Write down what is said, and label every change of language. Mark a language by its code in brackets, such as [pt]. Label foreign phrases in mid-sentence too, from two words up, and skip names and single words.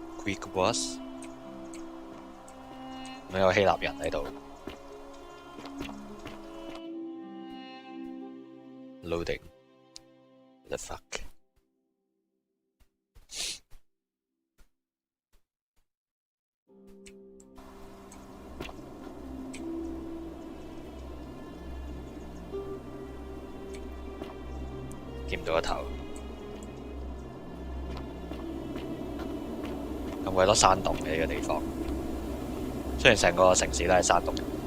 [en] Greek was？ [yue] 咁有希臘人喺度。Loading。 [en] The fuck？ [yue] 見唔到個頭。咁鬼多山洞嘅呢個地方，雖然成個城市都係山洞。